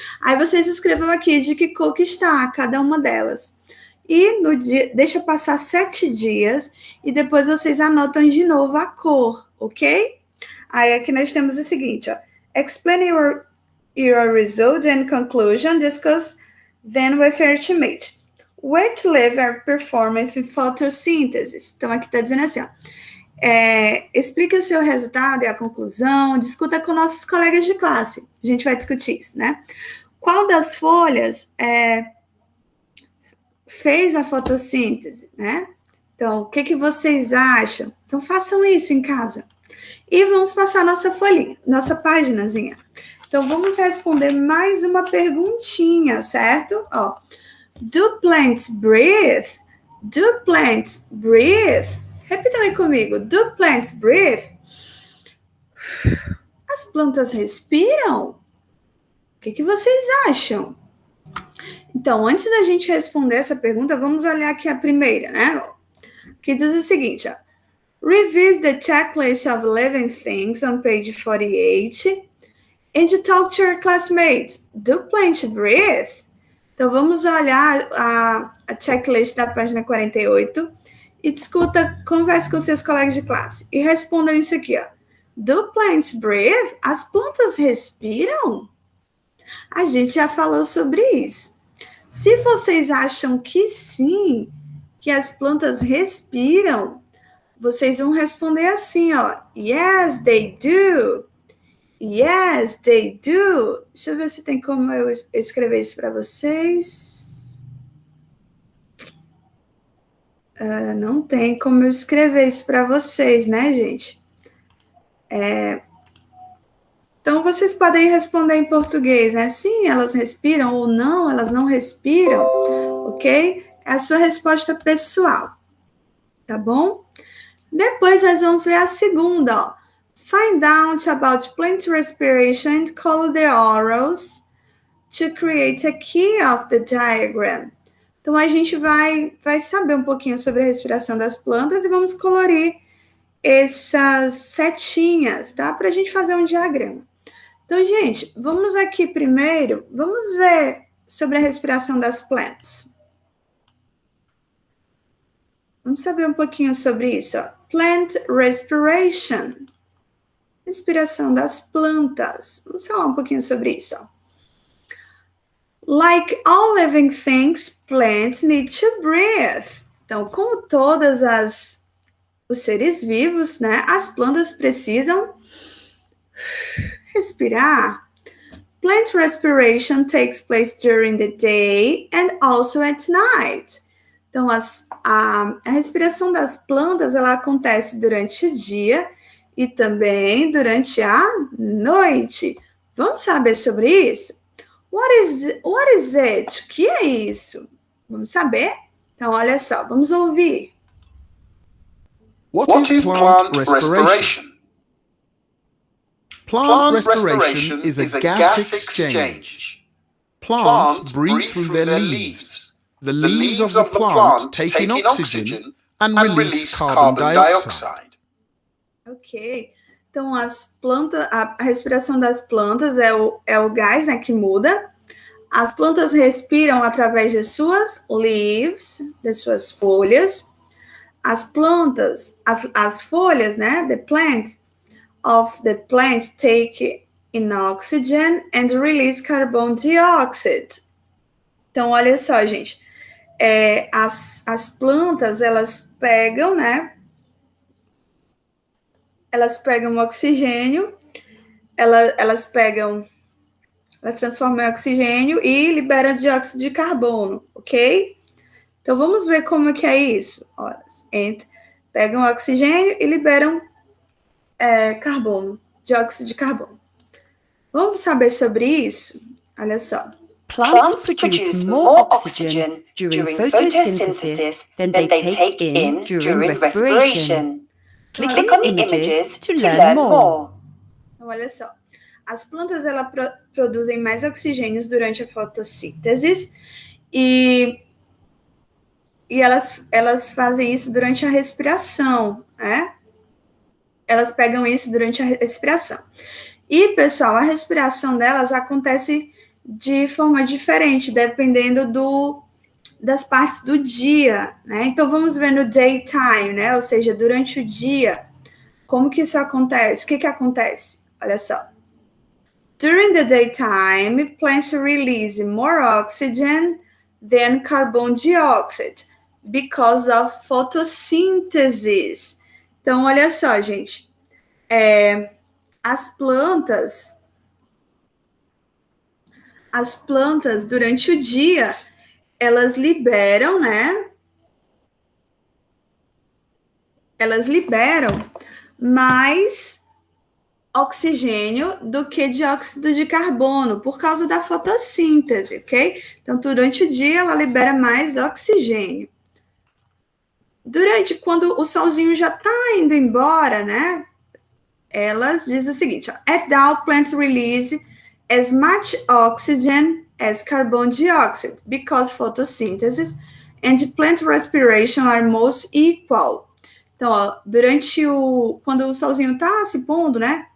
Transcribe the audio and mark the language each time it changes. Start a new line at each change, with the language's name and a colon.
Portuguese: Aí vocês escrevam aqui de que cor que está cada uma delas. E no dia, deixa passar 7 dias e depois vocês anotam de novo a cor, ok? Aí aqui nós temos o seguinte, ó.
English: Explain your result and conclusion, discuss then with your teammate. What level are performance in photosynthesis?
Portuguese: Então aqui está dizendo assim, ó. Explique o seu resultado e a conclusão, discuta com nossos colegas de classe. A gente vai discutir isso, né? Qual das folhas fez a fotossíntese, né? Então, o que vocês acham? Então, façam isso em casa. E vamos passar nossa folhinha, nossa páginazinha. Então, vamos responder mais uma perguntinha, certo?
English: Ó, do plants breathe? Do plants breathe?
Portuguese: Repitam aí comigo.
English: Do plants breathe?
Portuguese: As plantas respiram? O que vocês acham? Então, antes da gente responder essa pergunta, vamos olhar aqui a primeira, né? Que diz o seguinte, ó.
English: Revise the checklist of living things on page 48 and talk to your classmates. Do plants breathe?
Portuguese: Então, vamos olhar a checklist da página 48 e converse com seus colegas de classe. E respondam isso aqui, ó.
English: Do plants breathe?
Portuguese: As plantas respiram? A gente já falou sobre isso. Se vocês acham que sim, que as plantas respiram, vocês vão responder assim, ó.
English: Yes, they do. Yes, they do.
Portuguese: Deixa eu ver se tem como eu escrever isso para vocês. Não tem como eu escrever isso para vocês, né, gente? Então, vocês podem responder em português, né? Sim, elas respiram ou não, elas não respiram, ok? É a sua resposta pessoal, tá bom? Depois, nós vamos ver a segunda, ó.
English: Find out about plant respiration and color the arrows to create a key of the diagram.
Portuguese: Então, a gente vai saber um pouquinho sobre a respiração das plantas e vamos colorir essas setinhas, tá? Para a gente fazer um diagrama. Então, gente, vamos aqui primeiro, vamos ver sobre a respiração das plantas. Vamos saber um pouquinho sobre isso. Ó.
English: Plant respiration.
Portuguese: Respiração das plantas. Vamos falar um pouquinho sobre isso. Ó.
English: Like all living things, plants need to breathe.
Portuguese: Então, como todas os seres vivos, né, as plantas precisam respirar.
English: Plant respiration takes place during the day and also at night.
Portuguese: Então, a respiração das plantas, ela acontece durante o dia e também durante a noite. Vamos saber sobre isso?
English: What is it?
Portuguese: O que é isso? Vamos saber? Então, olha só, vamos ouvir.
English: What is plant respiration? Plant respiration is a gas exchange. Plants breathe through their leaves. The leaves of the plant take in oxygen and release carbon dioxide. Ok.
Portuguese: Então, as plantas, a respiração das plantas é o gás, né, que muda. As plantas respiram através de suas leaves, de suas folhas. As plantas, as folhas, né,
English: the plants of the plant take in oxygen and release carbon dioxide.
Portuguese: Então, olha só, gente. As plantas, elas pegam, né? Elas pegam oxigênio, elas transformam em oxigênio e liberam dióxido de carbono, ok? Então, vamos ver como que é isso. Olha, pegam oxigênio e liberam carbono, dióxido de carbono. Vamos saber sobre isso? Olha só.
English: Plants produce more oxygen during photosynthesis than they take in during respiration. Click on the images to learn more.
Portuguese: Então, olha só. As plantas produzem mais oxigênios durante a fotossíntese e elas fazem isso durante a respiração, né? Elas pegam isso durante a respiração. E, pessoal, a respiração delas acontece de forma diferente, dependendo das partes do dia, né? Então, vamos ver no daytime, né? Ou seja, durante o dia, como que isso acontece? O que acontece? Olha só.
English: During the daytime, plants release more oxygen than carbon dioxide because of photosynthesis.
Portuguese: Então, olha só, gente. As plantas, durante o dia, elas liberam, né? Elas liberam mais oxigênio do que dióxido de carbono, por causa da fotossíntese, ok? Então, durante o dia, ela libera mais oxigênio. Quando o solzinho já está indo embora, né? Elas dizem o seguinte, ó,
English: at dawn, plants release as much oxygen as carbon dioxide, because photosynthesis and plant respiration are most equal.
Portuguese: Então, ó, quando o solzinho está se pondo, né?